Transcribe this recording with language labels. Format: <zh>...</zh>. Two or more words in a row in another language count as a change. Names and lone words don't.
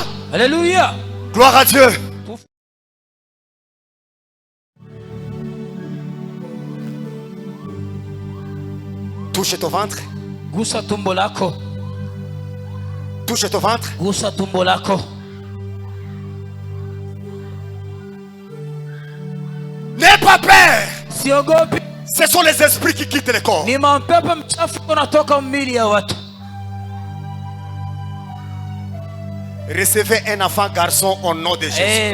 <fr>Alléluia. Gloire à Dieu. Touche ton ventre.</fr> <sw>Gusa tumbo lako.</sw> <fr>Touche ton ventre.</fr> <sw>Gusa tumbo lako.</sw> <fr>N'aie pas peur.</fr> <sw>Siogopi.</sw> <fr>Ce sont les esprits qui quittent le corps.</fr> <sw>Ni mapepo mchafu kunatoka mwili ya watu.</sw> <fr>Recevez un enfant garçon au nom de Jésus.</fr>